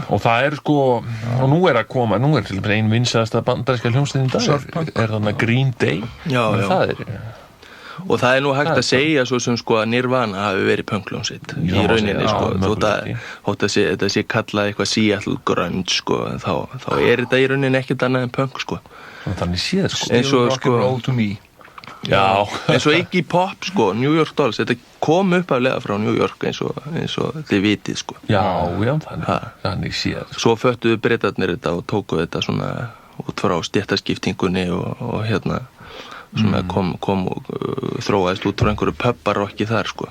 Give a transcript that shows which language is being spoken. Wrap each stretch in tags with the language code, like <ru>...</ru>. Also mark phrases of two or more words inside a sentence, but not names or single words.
<is>Og það er, sko, og nú er til dæmis ein vinsælasta bandaríska hljómsveitin í dag er þarna Green Day. Og það er nú hægt að segja svo sem, sko, að Nirvana hafi verið punkljómsveit í rauninni, sko. Þótt að þetta sé kallað eitthvað Seattle grunge, sko, þá er þetta í rauninni ekkert annað en punk, sko. Þannig séð, sko. Eins og, sko,</is> <en>roll to me.</en> <is>Já. Eins og Iggy Pop, sko, New York Dolls, þetta kom upphaflega frá New York eins og þið vitið, sko. Já, þannig séð. Svo föttuðu Bretarnir þetta og tóku þetta svona út frá stéttaskiptingunni og sem kom og þróaðist út frá einhverju pubbarokki þar sko.</is>